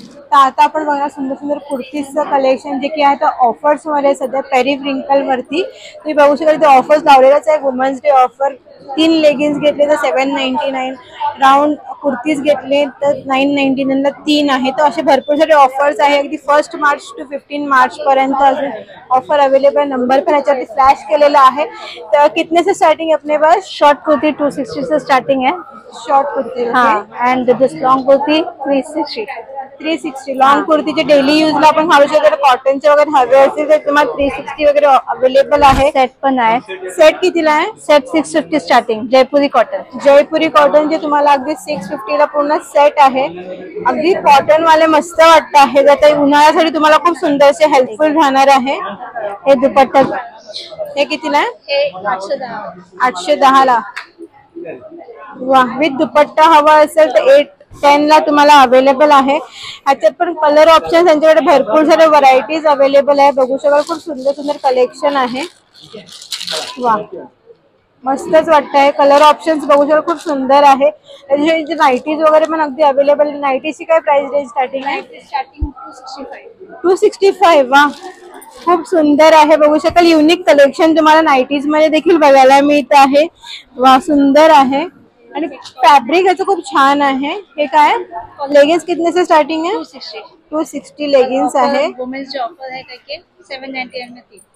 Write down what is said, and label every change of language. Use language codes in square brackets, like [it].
[mr] तर आता आपण बघा सुंदर सुंदर कुर्तीजचं कलेक्शन जे की आहे तर ऑफर्स मध्ये सध्या पेरी व्रिंकल वरती तुम्ही बघू शकाल. ते ऑफर्स लावलेलाच आहे. Women's day offer. 3 लेगिन्स घेतले तर 799, राऊंड कुर्तीज घेतले तर 999 ला 3 आहे. तर असे भरपूर सारे ऑफर्स आहे. अगदी 1 मार्च to 15 मार्च पर्यंत अजून ऑफर अवेलेबल. नंबर पण याच्यावरती फ्लॅश केलेला आहे. [hi] तर कितने से स्टार्टिंग अपने पास? शॉर्ट कुर्ती 260 से स्टार्टिंग है. [en] Short kurti. हाँ, and this long kurti 360. [mr] 360 लॉन्ग कुर्तीचे डेली यूजला आपण घालू शकतो. कॉटनचे वगैरे हवे असतील तर तुम्हाला 360 वगैरे अवेलेबल आहे. सेट पण आहे. सेट कितीला आहे? Set 650 starting. जयपुरी कॉटन. जयपुरी कॉटन जे तुम्हाला अगदी 650 ला पूर्ण सेट आहे. अगदी कॉटन वाले मस्त वाटत आहे. आता उन्हाळ्यासाठी तुम्हाला खूप सुंदर से हेल्पफुल राहणार आहे. हे दुपट्टा हे कितीला आहे? हे 810. 810 ला. वा, विथ दुपट्टा हवा असेल तर 810 ला तुम्हाला अवेलेबल आहे. ह्याच्यात पण कलर ऑप्शन त्यांच्याकडे भरपूर सारे व्हरायटीज अवेलेबल आहे. बघू शकाल खूप सुंदर सुंदर कलेक्शन आहे. वा, मस्तच वाटतंय. कलर ऑप्शन्स बघू शकाल खूप सुंदर आहे. त्याचे नाईटीज वगैरे पण अगदी अवेलेबल. नाईटीची काय प्राइस रेंज स्टार्टिंग आहे? स्टार्टिंग 265. 265. वा, खूप सुंदर आहे. बघू शकाल युनिक कलेक्शन तुम्हाला नाईटीज मध्ये देखील बघायला मिळत आहे. वा, सुंदर आहे. आणि फॅब्रिक याचं खूप छान आहे. हे काय [hi] लेगिन्स कितने से स्टार्टिंग है? [mr] 260 लेगिन्स आहे. [hi] वुमेन्स जो ऑफर है करके 799 में 3.